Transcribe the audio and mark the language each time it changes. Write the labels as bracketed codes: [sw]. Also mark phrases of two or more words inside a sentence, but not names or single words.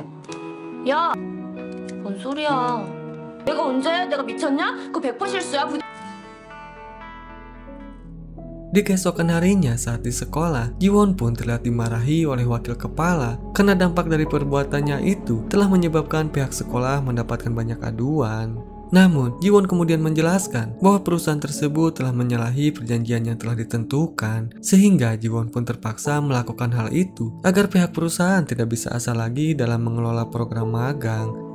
[ko] 야, 뭔 소리야? 내가 언제? 내가 미쳤냐? 그거 100% 실수야. [id] Di keesokan harinya saat di sekolah, Jiwon pun terlihat dimarahi oleh wakil kepala karena dampak dari perbuatannya itu telah menyebabkan pihak sekolah mendapatkan banyak aduan. Namun, Jiwon kemudian menjelaskan bahwa perusahaan tersebut telah menyalahi perjanjian yang telah ditentukan, sehingga Jiwon pun terpaksa melakukan hal itu agar pihak perusahaan tidak bisa asal lagi dalam mengelola program magang.